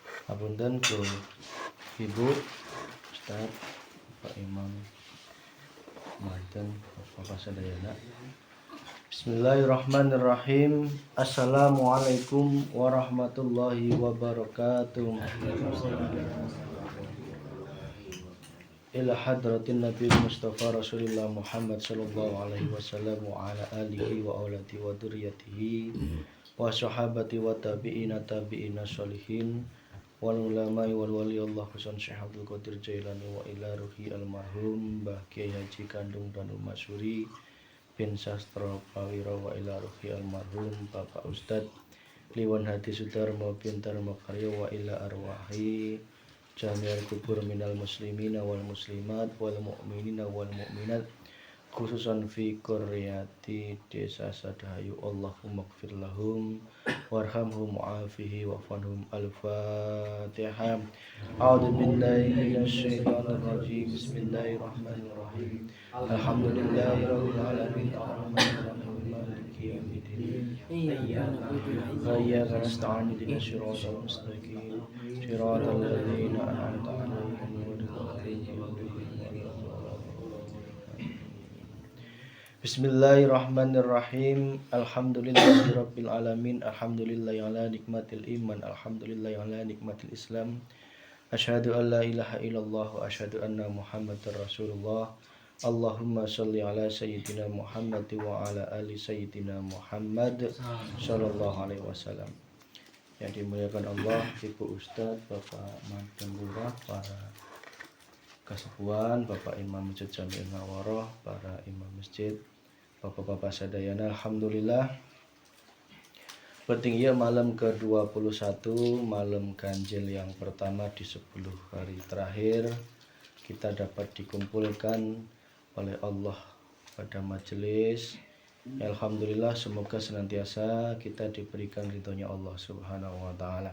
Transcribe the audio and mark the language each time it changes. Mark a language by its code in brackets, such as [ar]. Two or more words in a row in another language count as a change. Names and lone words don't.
[su] Hapunten ku Ibu Ustaz Pak Imam manten Bapak sadayana. [ar] بسم الله الرحمن الرحيم. السلام عليكم ورحمة الله وبركاته. إلى حضرة النبي مصطفى رسول الله محمد صلى الله عليه وسلم وعلى آله وأولاد وذريته وصحابة وتابعين صالحين والعلماء والولي الله حسن شيخ عبد القادر جيلاني وإلى روح المرحوم Mbah Kiai Haji Kandung Danu Masuri بن Sastra Prawira وإلى روح المرحوم Bapak Ustad Liwan Hadi Sudarmo بن Dharma Karya وإلى أرواح جميع القبور من المسلمين والمسلمات والمؤمنين والمؤمنات خصوصا في قرية desa Sadahayu. اللهم اغفر لهم وارحمهم وعافهم واعف عنهم. Al-Fatihah. أعوذ بالله من الشيطان الرجيم. بسم الله الرحمن الرحيم. الحمد لله رب العالمين الرحمن الرحيم مالك يوم الدين. إياك نستعين اهدنا الصراط المستقيم صراط الذين أنعمت عليهم غير المغضوب عليهم ولا الضالين. بسم الله الرحمن الرحيم. الحمد لله رب العالمين. الحمد لله على نعمة الإيمان. الحمد لله على نعمة الإسلام. أشهد أن لا إله إلا الله وأشهد أن محمدا رسول الله. اللهم صل على سيدنا محمد وعلى آل سيدنا محمد صلى الله عليه وسلم. [id] Yang dimuliakan Allah, Ibu Ustadz, Bapak Mantan Lurah, para kasepuhan, Bapak Imam Masjid Jami'in Nawaroh, para imam masjid, Bapak-bapak sadayana, alhamdulillah. Bertinggi malam ke-21, malam ganjil yang pertama di 10 hari terakhir, kita dapat dikumpulkan oleh Allah pada majelis. Alhamdulillah, semoga senantiasa kita diberikan ridhonya Allah [ar] سبحانه وتعالى.